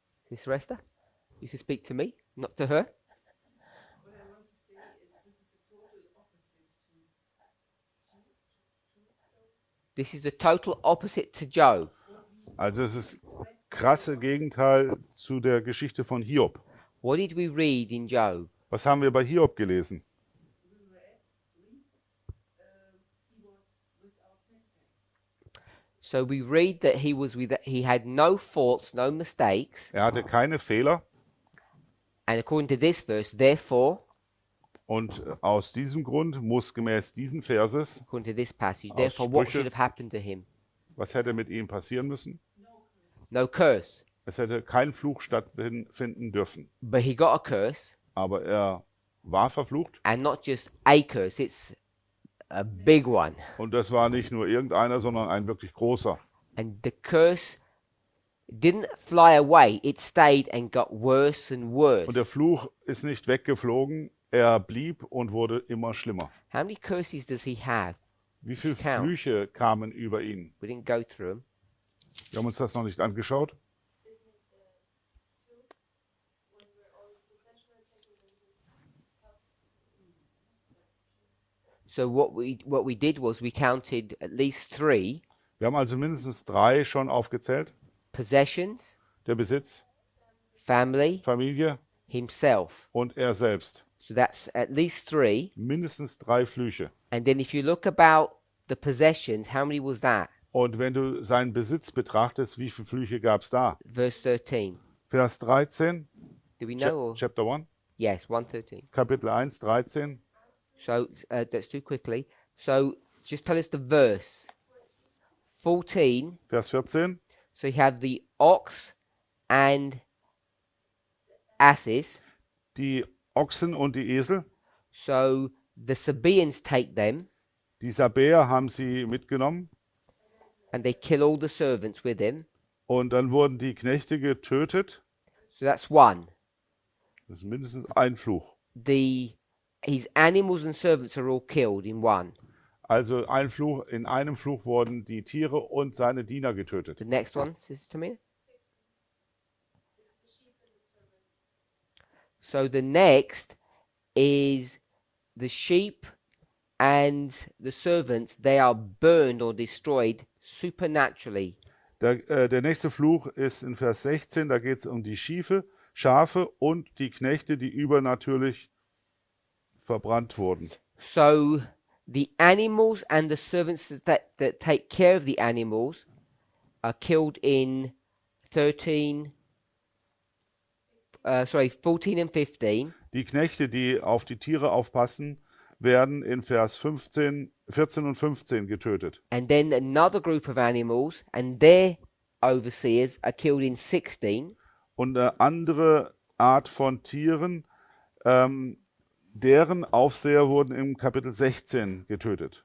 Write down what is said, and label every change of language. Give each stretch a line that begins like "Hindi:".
English: Miss Resta, you can speak to me, not to her. What I want to say is this is a total opposite to This is the total opposite to Job.
German: Also es ist krasse Gegenteil zu der Geschichte von Hiob.
English: What did we read in Job?
German: Was haben wir bei Hiob gelesen?
English: he was without mistakes. So we read that he had no faults, no mistakes,
German: Er hatte keine Fehler
English: and according to this verse, therefore,
German: und aus diesem Grund muss gemäß diesen Verses,
English: according to this passage,
German: Aus
English: therefore what
German: Sprüche.
English: should have happened to him?
German: was hätte mit ihm passieren müssen?
English: No curse.
German: Es hätte kein Fluch stattfinden dürfen.
English: But he got a curse,
German: Aber er war verflucht
English: and not just a curse, it's a big one.
German: und das war nicht nur irgendeiner, sondern ein wirklich großer.
English: And the curse didn't fly away, it stayed and got worse and worse.
German: Und der Fluch ist nicht weggeflogen, er blieb und wurde immer schlimmer.
English: How many curses does he have?
German: Wie viele
English: Count.
German: Flüche kamen über ihn?
English: We didn't go through them.
German: Wir haben uns das noch nicht angeschaut.
English: When we're all possession taken So what we did was we counted at least 3
German: Wir haben also mindestens 3 schon aufgezählt.
English: possessions,
German: Der Besitz,
English: family,
German: Familie
English: himself.
German: und er selbst.
English: So that's at least 3.
German: Mindestens 3 Flüche.
English: And then if you look about the possessions, how many was that?
German: Und wenn du seinen Besitz betrachtest, wie viele Flüche gab es da?
English: Verse 13.
German: Vers 13,
English: Do we know? Or? Chapter 1, Yes, 113.
German: Kapitel 1, 13.
English: So let's do quickly. So just tell us the verse. 14.
German: Vers 14,
English: So you have the ox and asses.
German: die Ochsen und die Esel.
English: So the Sabaeans take them
German: Die Sabäer haben sie mitgenommen
English: and they kill all the servants with him.
German: und dann wurden die Knechte getötet.
English: So that's one.
German: Das ist mindestens ein Fluch.
English: His animals and servants are all killed in one.
German: Also ein Fluch, in einem Fluch wurden die Tiere und seine Diener getötet.
English: The next one, Sister Tamina. So the next is the sheep and the servants. They are burned or destroyed supernaturally.
German: Der nächste Fluch ist in Vers 16, da geht es um die Schafe und die Knechte, die übernatürlich verbrannt wurden.
English: So the animals and the servants that take care of the animals are killed in 14 and 15.
German: Die Knechte, die auf die Tiere aufpassen, werden in Vers 14 und 15 getötet.
English: And then another group of animals and their overseers are killed in 16.
German: Und eine andere Art von Tieren, deren Aufseher wurden im Kapitel 16 getötet.